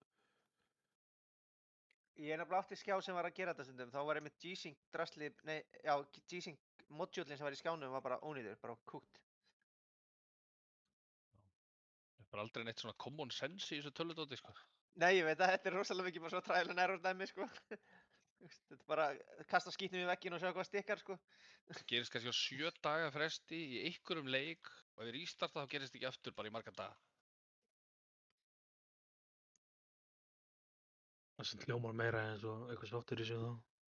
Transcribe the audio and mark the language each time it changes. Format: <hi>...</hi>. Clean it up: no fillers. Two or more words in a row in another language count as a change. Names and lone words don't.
<is>Ég er nefnilega átti skjá sem var að gera þetta stundum, þá var einmitt G-Sync drasli, nei, já, G-Sync modjúlinn sem var í skjánum var bara ónýtur, bara kúkt. Það er bara aldrei neitt svona</is> <en>common sense</en> <is>í þessu tölvudóti, sko. Nei, ég veit að þetta er rosalega mikið bara svo</is> <en>trial and error</en> <is>dæmi, sko. Þetta er bara að kasta skítnum í vegginn og sjá hvað stikkar, sko. Það gerist kannski á 7 daga fresti í einhverjum leik og ef við restarta þá gerist ekki aftur bara í marga daga. Það sem hljómar meira eins og eitthvað sáttur í sig þá.</is>